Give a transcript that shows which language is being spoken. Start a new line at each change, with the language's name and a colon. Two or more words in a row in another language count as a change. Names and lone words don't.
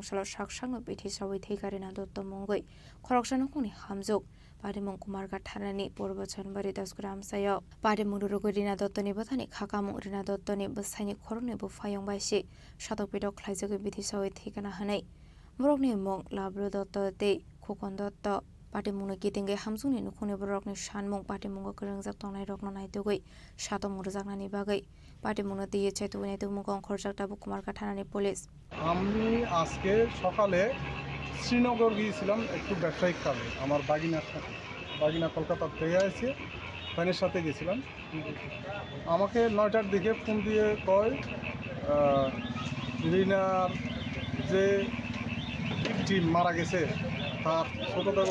Kok Borok: salo shakshakno bitisa oitika dotto mungoi khoroksanu kuni hamjuk Patimung kumarga thanani purbo Janbari 10 korea amsayo patimung rugorina dottoni bothani khakamung rina dottoni besaini khorone bo fayong baisi shatok pedok khlaijage bitisa oitika na hanai Morokni mong labro dotto te khokon dotto Patimung kitinge hamsungni nukhune borokni shanmung patimung krengjak tongnai rokno naitugoi shatom murjaknani bagai patimung diye chaitugoi naitugmung khorjakta bu kumarga thanani police
Bangla: আমি আজকে সকালে শ্রীনগর গিয়েছিলাম একটু ব্যবসায়িক কাজে আমার বাগিনা কলকাতা থেকে এসে ফ্যানের সাথে গেছিলাম আমাকে 9টার দিকে ফোন দিয়ে কয় রিনার যে টিম মারা গেছে তার ছোটদাকে